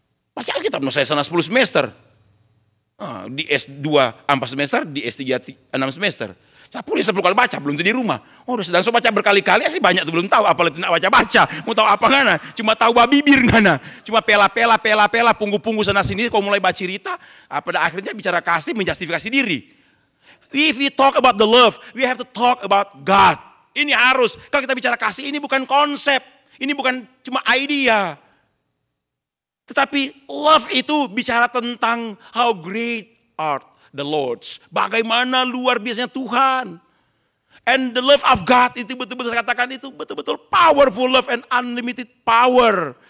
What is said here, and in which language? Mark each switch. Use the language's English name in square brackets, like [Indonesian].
[Indonesian] Baca Alkitab no saya sana 10 semester. Di S2 4 semester, di S3 6 semester. Saya pun 10 kali baca, belum di rumah. Udah sedang baca berkali-kali, sih banyak tuh belum tahu. Apalagi tidak baca-baca, mau tahu apa ngana? Cuma tahu babibir ngana. Cuma pela, punggu-punggu sana sini. Kalau mulai baca cerita, pada akhirnya bicara kasih, menjustifikasi diri. [English] If we talk about the love, we have to talk about God. [Indonesian] Ini harus. Kalau kita bicara kasih, ini bukan konsep, ini bukan cuma idea. Tetapi [English] love [Indonesian] itu bicara tentang [English] how great art the Lord's. [Indonesian] Bagaimana luar biasanya Tuhan. [English] And the love of God [Indonesian] itu betul-betul saya katakan itu betul-betul [English] powerful love and unlimited power.